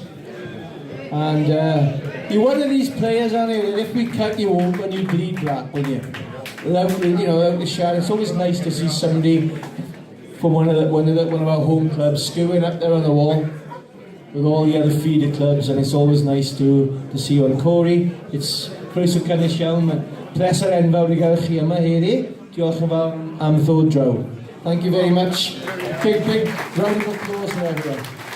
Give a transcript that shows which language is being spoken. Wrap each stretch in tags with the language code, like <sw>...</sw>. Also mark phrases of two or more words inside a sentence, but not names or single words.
<en>And you're one of these players, aren't you, that if we cut you open, you bleed black, wouldn't you? Without the share. It's always nice to see somebody from one of our home clubs skewing up there on the wall with all the other feeder clubs, and it's always nice to see you. And Cory, it's</en> <cy>croeso cynnes iawn, pleser enfawr I gael chi yma heddi. Diolch yn fawr am ddod draw.</cy> <en>Thank you very much. Big round of applause for everyone.</en>